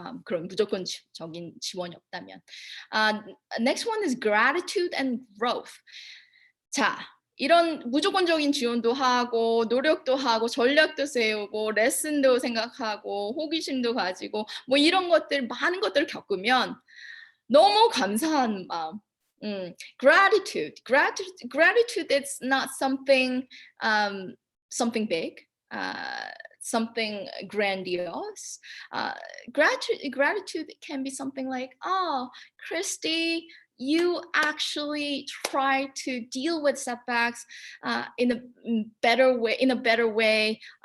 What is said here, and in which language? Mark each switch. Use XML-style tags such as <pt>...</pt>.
<ko>그런 무조건적인 지원이 없다면.</ko> <en>Next one is gratitude and growth.</en> <ko>자, 이런 무조건적인 지원도 하고 노력도 하고 전략도 세우고 레슨도 생각하고 호기심도 가지고 뭐 이런 것들 많은 것들을 겪으면 너무 감사한 마음.</ko> <en>Gratitude is not something big, something grandiose. Gratitude can be something like, oh, Christy, you actually try to deal with setbacks in a better way.</en>